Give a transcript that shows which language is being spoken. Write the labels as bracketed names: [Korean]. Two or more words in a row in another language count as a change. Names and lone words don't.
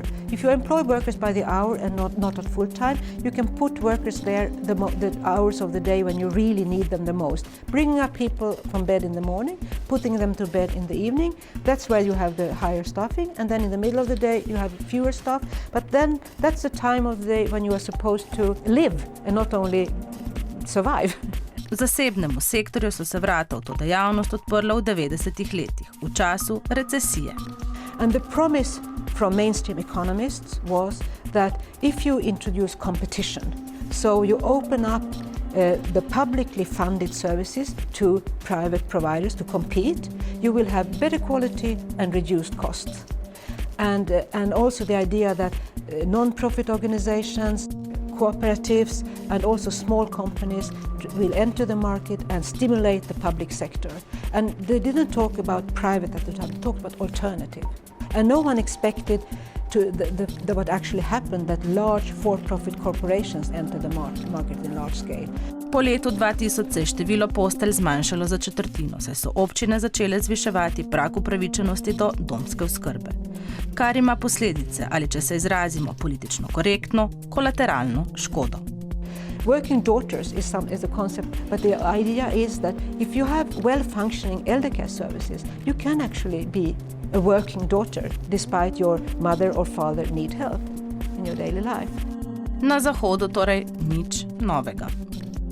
[English] If you employ workers by the hour and not at full time, you can put workers there the hours of the day when you really need them the most. Bringing up people from bed in the morning, putting them to bed in the evening, that's where you have the higher staffing, and then in the middle of the day you have fewer staff, but then that's the time of the day when you are supposed to live and not only survive. [Slovenian] V zasebnemu sektorju so se vrata v to dejavnost odprla v 90-ih letih, v času recesije. [English] And the promise from mainstream economists was that if you introduce competition, so you open up the publicly funded services to private providers to compete, you will have better quality and reduced costs. And also the idea that non-profit organizations, cooperatives, and also small companies will enter the market and stimulate the public sector. And they didn't talk about private at the time, they talked about alternative. And no one expected what actually happened, that large for-profit corporations entered the market in large scale. [Slovenian] Po letu 2000 se je število postelj zmanjšalo za 1/4, saj so občine začele zviševati prag upravičenosti do domske oskrbe. Kar ima posledice, ali če se izrazimo politično korektno, kolateralno škodo. [English] Working daughters is a concept, but the idea is that if you have well-functioning elder care services, you can actually be a working daughter, despite your mother or father need help in your daily life. [Slovenian] Na Zahodu torej nič novega.